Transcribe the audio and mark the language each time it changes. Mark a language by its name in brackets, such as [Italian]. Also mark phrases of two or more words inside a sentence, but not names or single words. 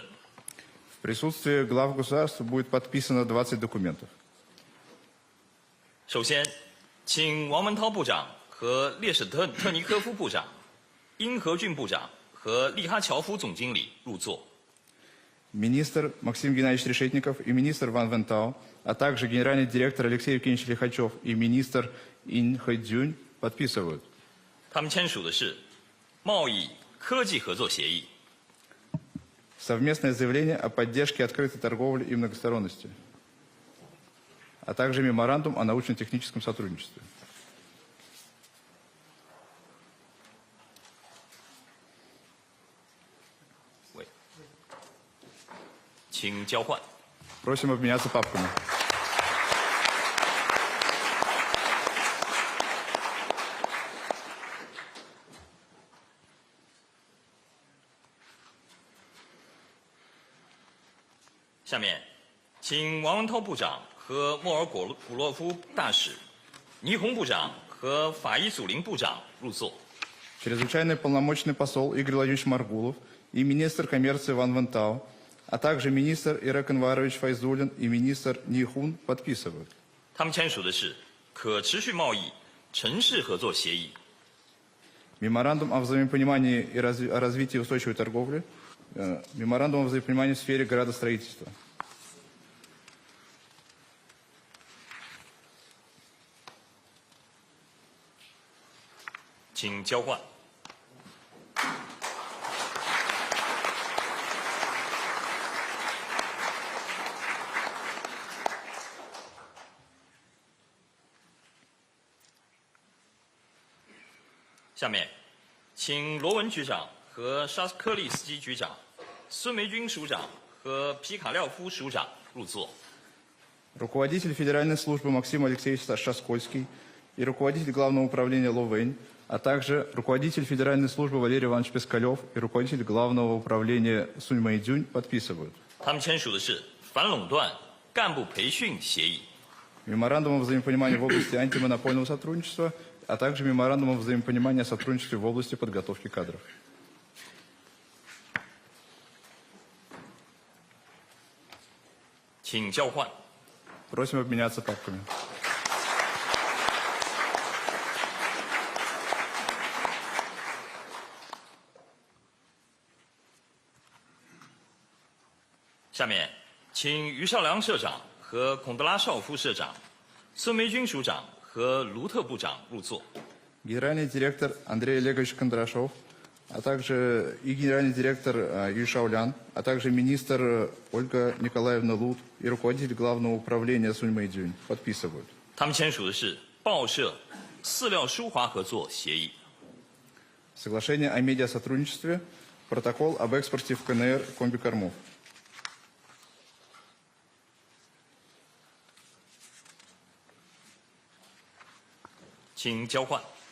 [Russian] В присутствии глав государств будет подписано 20 документов. [Chinese] 首先，请王文涛部长和列什特尼科夫部长、殷和俊部长和利哈乔夫总经理入座。 [Russian] Министр Максим Геннадьевич Решетников и министр Ван Вентау, а также генеральный директор Алексей Евгеньевич Лихачев и министр Ин Хэйцзюнь подписывают. [Chinese] 他们签署的是贸易科技合作协议。 [Russian] Совместное заявление о поддержке открытой торговли и многосторонности, а также меморандум о научно-техническом сотрудничестве. [Chinese] 请交换。 [Russian] Просим обменяться папками. [Chinese] 下面，请王文涛部长和莫尔古洛夫大使、倪虹部长和法伊祖林部长入座。 [Russian] Чрезвычайный полномочный посол Игорь Владимирович Маргулов и министр коммерции Ван Вентау, а также министр Ирек Анварович Файзулин и министр Нихун подписывают. [Chinese] 他们签署的是可持续贸易城市合作协议。 [Russian] Меморандум о взаимопонимании и о развитии устойчивой торговли, меморандум о взаимопонимании в сфере градостроительства. [Chinese] 请交换。下面，请罗文局长和沙斯科利斯基局长、孙梅军署长和皮卡廖夫署长入座。 [Russian] Руководитель Федеральной службы Максим Алексеевич Шаскольский и руководитель Главного управления Ловэнь, а также руководитель Федеральной службы Валерий Иванович Пескалев и руководитель Главного управления Сунь Мэйдзюнь подписывают. [Chinese] 他们签署的是反垄断干部培训协议。 [Russian] Меморандум о взаимопонимании в области антимонопольного сотрудничества, а также меморандум о взаимопонимании о сотрудничестве в области подготовки кадров. [Chinese] 请交换。 [Russian] Просим обменяться папками. [Chinese] 下面，请于少良社长和孔德拉绍夫社长、孙梅军署长和卢特部长入座。 [Russian] Генеральный директор Андрей Олегович Кондрашов, а также и генеральный директор Ю Шаолян, а также министр Ольга Николаевна Лут и руководитель Главного управления Сунь Мэйдзюнь подписывают. [Chinese] 他们签署的是报社饲料输华合作协议。 [Russian] Соглашение о медиасотрудничестве, протокол об экспорте в КНР комбикормов. [Chinese] 请交换。